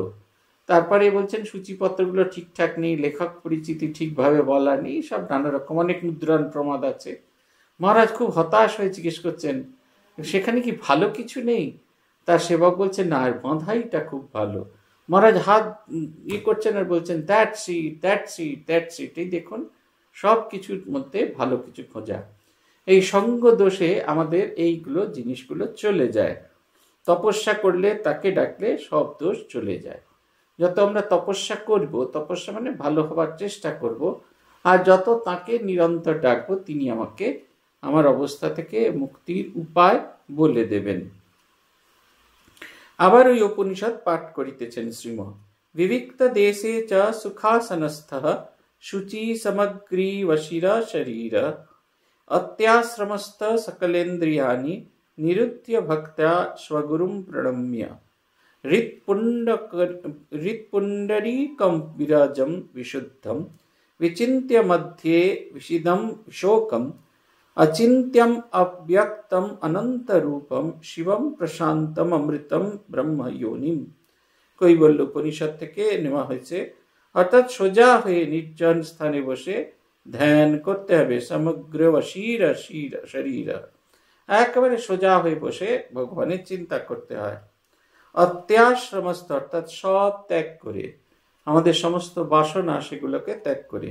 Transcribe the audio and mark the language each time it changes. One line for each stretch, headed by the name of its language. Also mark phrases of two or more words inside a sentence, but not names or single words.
Bangla: তারপরে বলছেন সূচিপত্রগুলো ঠিকঠাক নেই, লেখক পরিচিতি ঠিকভাবে বলা নেই, সব নানা রকম অনেক মুদ্রণ প্রমাদ আছে। মহারাজ খুব হতাশ হয়ে জিজ্ঞেস করছেন, সেখানে কি ভালো কিছু নেই? তার সেবক বলছে না, আর বাঁধাইটা খুব ভালো। মহারাজ হাত করছেন আর বলছেন
English: that's it, that's it, that's it.
Bangla: এই দেখুন, সব কিছুর মধ্যে ভালো কিছু খোঁজা। এই সঙ্গ দোষে আমাদের এইগুলো জিনিসগুলো চলে যায়। তপস্যা করলে তাকে ডাকলে সব দোষ চলে যায়। যত আমরা তপস্যা করব, তপস্যা মানে ভালো হবার চেষ্টা করব, আর যত তাকে নিরন্তর ডাকবো তিনি আমাকে আমার অবস্থা থেকে মুক্তির উপায় বলে দেবেন। আবার ওই উপনিষদ পাঠ করিতেছেন শ্রীম।
Sanskrit: বিবিক্ত দেশে চ সুখাসনস্থ শুচি সমগ্রী বশিরা শরীর अत्याश्रमस्थ सकलेन्द्रियाणि निरुद्य भक्त्या स्वगुरुं प्रणम्य हृत्पुण्डरीकं विराजं विशुद्धं विचिन्त्य मध्ये विशिदं शोकम् अचिन्त्यम् अव्यक्तम् अनन्तरूपं शिवं प्रशान्तम् अमृतं ब्रह्म योनिम।
Bangla: কৈবল্য উপনিষদ থেকে নেওয়া হয়েছে। অর্থাৎ সোজা হয়ে নির্জন স্থানে বসে ধ্যান করতে হবে। সমগ্র বশীর শরীর, একেবারে সোজা হয়ে বসে ভগবানের চিন্তা করতে হয়। অত্যাশ্রমস্থ অর্থাৎ সব ত্যাগ করে, আমাদের সমস্ত বাসনা সেগুলোকে ত্যাগ করে।